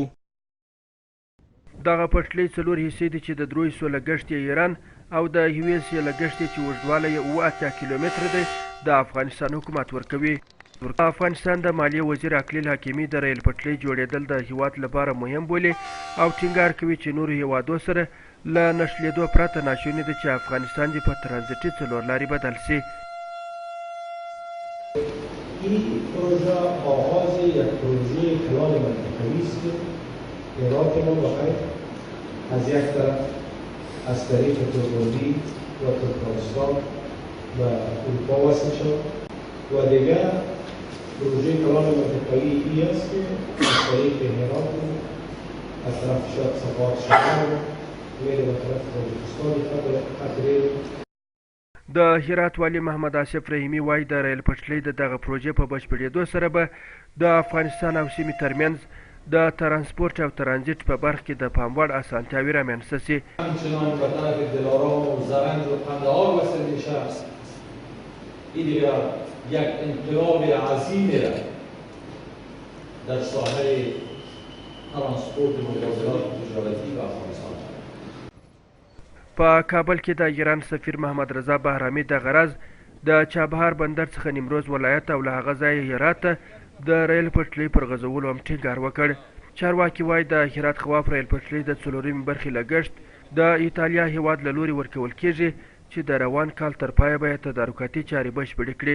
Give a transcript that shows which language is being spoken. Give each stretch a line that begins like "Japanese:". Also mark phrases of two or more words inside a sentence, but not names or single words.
Pashto: دغه پټلۍ 4 حصې دي چې د 300 لګښت یې ایران او د 1 لګښت چې اوږدوالی یې 80 کیلومتره دی د افغانستان حکومت ورکوي. افغانستان د مالیې وزیر اقلیل حکیمي د ریل پټلۍ جوړېدل د هیواد لپاره مهم بولي او ټینګار کوي چې نورو هیوادو سره له نښلېدو پرته ناشونې ده چې افغانستان دې په ترانزیټي څلورلارې بدل شي.
Persian: این پروژه آغاز یک پروژه کلان منطقه‌ای است که عراق ما بخیر از یک طرف از طریق ترکمنی و ترکمنستان و اروپا وصل شد و دیگر پروژه کلان منطقه‌ای ای است که از طریق هرات از طرف صفات شمال میره به طرف تاجیکستان خط ریل.
Pashto: د هرات والي محمد آصف رحیمي وایي د ریل پټلۍ د دغه پروژې په بشپړېدو سره به د افغانستان او سیمې ترمنځ د ترانسپورت او ترانزیت په برخه کې د پاموړ اسانتیاوې رامنځته شي.
Persian: همچنان به طرف دلارام و زرنج و قندهار وصل میشه. این دیگر یک انقلاب عظیمی را در ساحه ترانسپورت مبادلات تجارتی و افغانستان.
Pashto: په کابل کې د ایران سفیر محمد رضا بهرامي د غرض د چابهار بندر څخه نیمروز ولایت او له هغه ځایه هرات ته د ریل پټلۍ پر غځولو هم ټینګار وکړ. چارواکي وایي د هرات خواف ریل پټلۍ د 4 برخې لګښت د ایټالیا هیواد له لوري ورکول کیږي چې د روان کال تر پایه به یې تدارکاتي چارې بشپړې کړي.